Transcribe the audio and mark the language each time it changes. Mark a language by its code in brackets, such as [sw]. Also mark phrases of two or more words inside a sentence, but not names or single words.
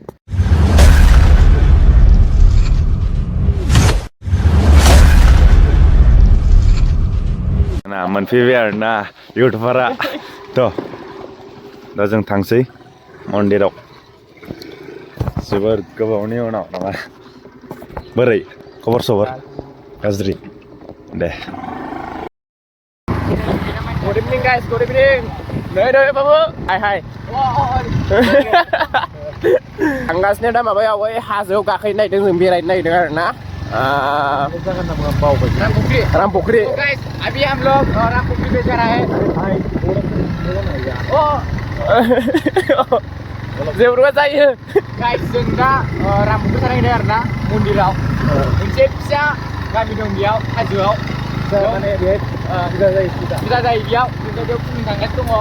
[brx] मोनफैबाय आरोना इउटुबारा थ' दा जों थांसै मन्दिराव जोबोर गोबावनि उनाव नामा बोरै खबर सबर गाज्रि दे [en] Good evening guys, good evening. Đây babu. Hai. [brx] थांगासिनो दा माबायाव बै हाजोआव गाखोनो नागिरदों जों बेरायनो नागिरदों आरोना रामपुख्रि [hi] गाइस अभी हम लोग रामपुख्री पे जा रहा है [brx] जेबो जायो गाइस जों दा रामपुख्री थांनाय आरोना मन्दिराव मोनसे फिसा गामि दं बेयाव हाजोआव माने बे फुजा जायो बेयाव खुलुमनो थांगासिनो दङ